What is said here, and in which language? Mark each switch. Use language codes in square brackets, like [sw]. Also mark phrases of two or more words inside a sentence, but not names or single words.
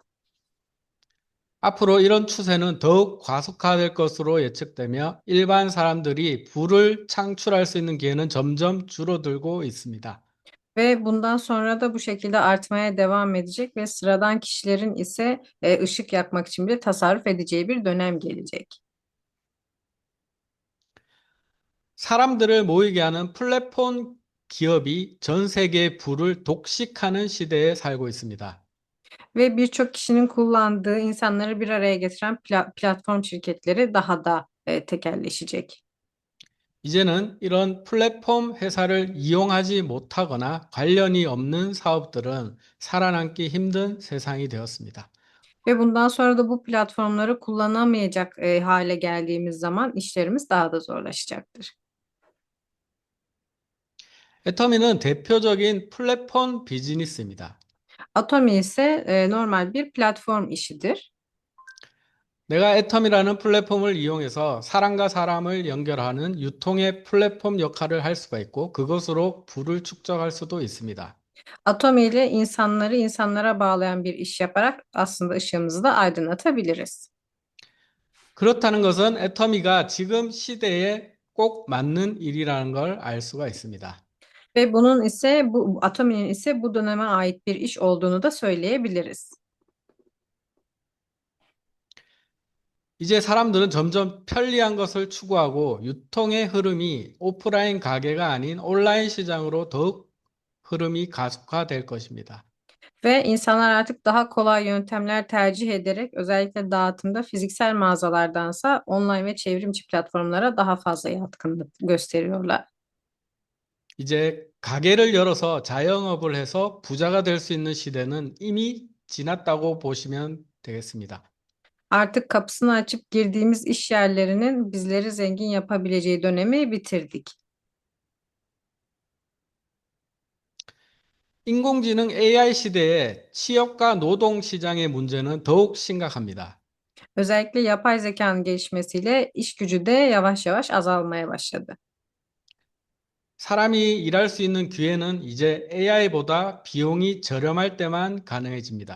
[ko] 앞으로 이런 추세는 더욱 과속화될 것으로 예측되며 일반 사람들이 부를 창출할 수 있는 기회는 점점 줄어들고 있습니다. [tr] Ve bundan sonra da bu şekilde artmaya devam edecek ve sıradan kişilerin ise ışık yakmak için bile tasarruf edeceği bir dönem gelecek. [ko] 사람들을 모이게 하는 플랫폼 기업이 전 세계의 부를 독식하는 시대에 살고 있습니다. [tr] Ve birçok kişinin kullandığı insanları bir araya getiren platform şirketleri daha da tekelleşecek. [ko] 이제는 이런 플랫폼 회사를 이용하지 못하거나 관련이 없는 사업들은 살아남기 힘든 세상이 되었습니다. [tr] Ve bundan sonra da bu platformları kullanamayacak hale geldiğimiz zaman işlerimiz daha da zorlaşacaktır. [ko] 애터미는 대표적인 플랫폼 비즈니스입니다. [tr] Atomi ise normal bir platform işidir. [ko] 내가 애텀이라는 플랫폼을 이용해서 사람과 사람을 연결하는 유통의 플랫폼 역할을 할 수가 있고 그것으로 부를 축적할 수도 있습니다. [tr] Atomi ile insanları insanlara bağlayan bir iş yaparak aslında ışığımızı da aydınlatabiliriz. [ko] 그렇다는 것은 애터미가 지금 시대에 꼭 맞는 일이라는 걸 알 수가 있습니다. [tr] Ve bunun ise bu Atomi'nin ise bu döneme ait bir iş olduğunu da söyleyebiliriz. [ko] 이제 사람들은 점점 편리한 것을 추구하고 유통의 흐름이 오프라인 가게가 아닌 온라인 시장으로 더욱 흐름이 가속화될 것입니다. [tr] Ve insanlar artık daha kolay yöntemler tercih ederek özellikle dağıtımda fiziksel mağazalardansa online ve çevrimçi platformlara daha fazla yatkınlık gösteriyorlar. [ko] 이제 가게를 열어서 자영업을 해서 부자가 될 수 있는 시대는 이미 지났다고 보시면 되겠습니다. [tr] Artık kapısını açıp girdiğimiz iş yerlerinin bizleri zengin yapabileceği dönemi bitirdik. [ko] 인공지능 AI 시대에 취업과 노동 시장의 문제는 더욱 심각합니다. [tr] Özellikle yapay zekanın gelişmesiyle iş gücü de yavaş yavaş azalmaya başladı. [ko] 사람이 일할 수 있는 기회는 이제 AI보다 비용이 저렴할 때만 가능해집니다.